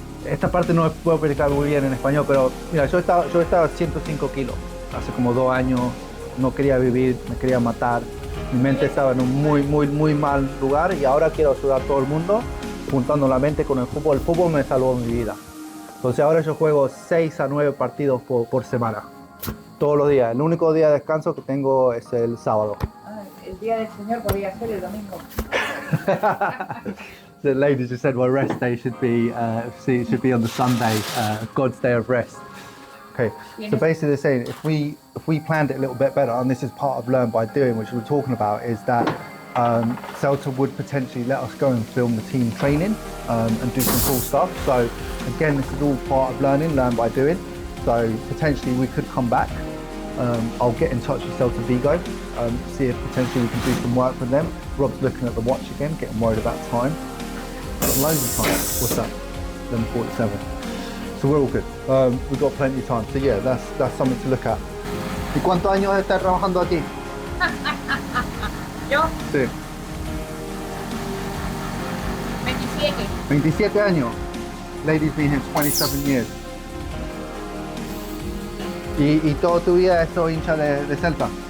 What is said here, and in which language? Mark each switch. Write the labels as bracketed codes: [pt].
[es] Esta parte no puedo explicar muy bien en español, pero mira, yo estaba a 105 kilos hace como 2 años, no quería vivir, me quería matar, mi mente estaba en un muy mal lugar y ahora quiero ayudar a todo el mundo juntando la mente con el fútbol. El fútbol me salvó mi vida. Entonces ahora yo juego 6 a 9 partidos por semana, todos los días. El único día de descanso que tengo es el sábado. El día del Señor podría ser el domingo. [en] The lady just said my rest day should be on the Sunday, God's day of rest. Okay, so basically they're saying if we planned it a little bit better, and this is part of Learn by Doing, which we're talking about, is that Celta would potentially let us go and film the team training and do some cool stuff. So again, this is all part of learning, Learn by Doing. So potentially we could come back. I'll get in touch with Celta Vigo, see if potentially we can do some work with them. Rob's looking at the watch again, getting worried about time. Got loads of time. What's that? 11:47. So we're all good. We've got plenty of time. So yeah, that's something to look at. [es] ¿Y cuántos años estás trabajando aquí? ¿Yo? Sí. 27. 27 años. [en] Lady's been here 27 years. [es] ¿Y toda tu vida has sido hincha de Celta?